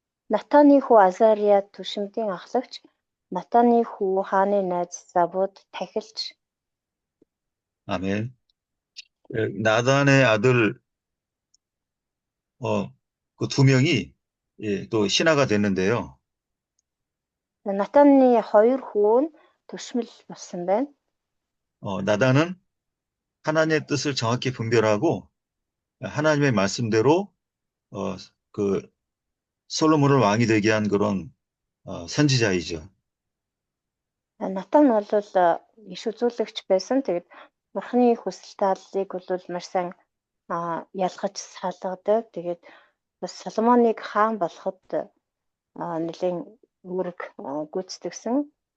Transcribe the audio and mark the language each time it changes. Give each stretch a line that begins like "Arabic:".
Mongolian: Натаны хүү Азария түшимтийн ахлагч, Натаны хүү хааны найз Забуд тахилч.
Korean: 아멘. 나단의 아들 그 두 명이 또 신하가 됐는데요.
Mongolian: 나단의 хоёр хүү нь түшмэл болсон байна.
Korean: 나단은 하나님의 뜻을 정확히 분별하고 하나님의 말씀대로 그 솔로몬을 왕이 되게 한 그런 선지자이죠.
Mongolian: Натан бол иш үзүүлэгч байсан. Тэгээд Бурхны хүсэл тааллыг бол маш сайн ялгаж салгадаг. Тэгээд бас Соломоныг хаан болоход нэлийн үүрэг гүйцэтгэсэн.